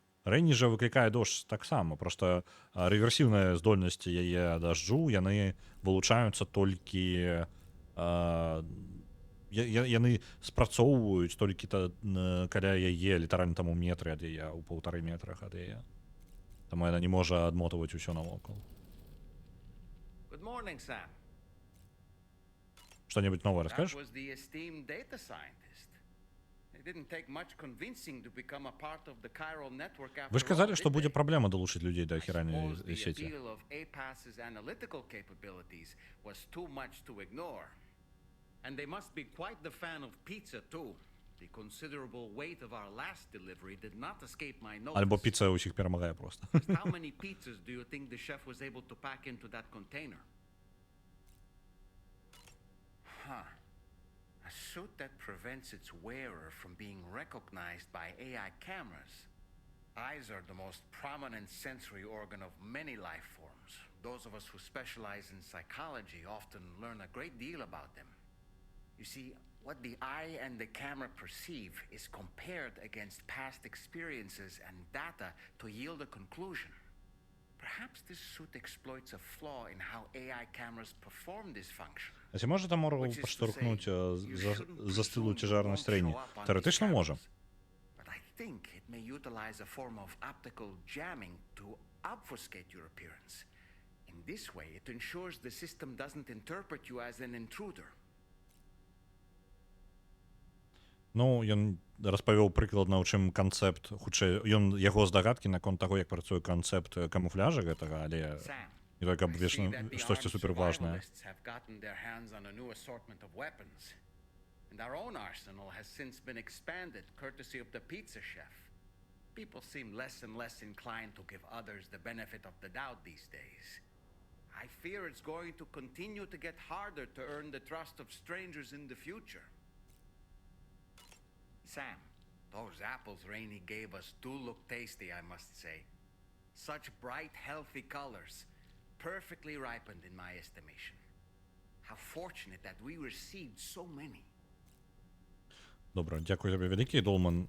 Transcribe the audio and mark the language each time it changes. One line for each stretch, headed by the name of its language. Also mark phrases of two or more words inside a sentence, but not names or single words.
Belarusian: Рэйні жа выклікае дождж таксама, проста рэверсіўныя здольнасці яе дажджу, яны вылучаюцца толькі яны спрацоўваюць толькі каля яе літаральна там у метры ад яе, у 1,5 метрах ад яе. Таму яна не можа адмотваць усё навокал.
English: Good morning, Sam.
Belarusian: Што-небудзь новае
English: That
Belarusian: раскажаш?
English: was the esteemed data scientist. It didn't take much convincing to become a part of the chiral network after
Belarusian: Вы ж казалі,
English: all,
Belarusian: што
English: did
Belarusian: будзе
English: they?
Belarusian: праблема далучыць людзей да
English: I
Belarusian: хіранай
English: suppose the
Belarusian: сеці.
English: appeal of APAS's analytical capabilities was too much to ignore. And they must be quite the fan of pizza too. The considerable weight of our last delivery did not escape my notice.
Belarusian: Альбо піца ўсіх перамагае проста.
English: Just how many pizzas do you think the chef was able to pack into that container? Huh. A suit that prevents its wearer from being recognized by AI cameras. Eyes are the most prominent sensory organ of many life forms. Those of us who specialize in psychology often learn a great deal about them. You see, what the eye and the camera perceive is compared against past experiences and data to yield a conclusion. Perhaps this suit exploits a flaw in how AI cameras perform this function.
Belarusian: А ці можа там Орвел падштурхнуць застылую цяжарнасць Рейні? Тэарэтычна можа.
English: But I think it may utilize a form of optical jamming to obfuscate your appearance. In this way, it ensures the system doesn't interpret you as an intruder.
Belarusian: Ну, ён распавёў прыкладна, у чым канцэпт, хутчэй, яго здагадкі наконт таго, як працуе канцэпт камуфляжа гэтага, але Sam, не той, каб
English: I see
Belarusian: вечна
English: that the
Belarusian: штосьці
English: armed
Belarusian: суперважнае.
English: survivalists have gotten their hands on a new assortment of weapons. And our own arsenal has since been expanded courtesy of the pizza chef. People seem less and less inclined to give others the benefit of the doubt these days. I fear it's going to continue to get harder to earn the trust of strangers in the future. Sam, those apples Rainey gave us do look tasty, I must say. Such bright, healthy colors, perfectly ripened in my estimation. How fortunate that we received so many.
Belarusian: Добра, дзякую табе вялікі, Долман.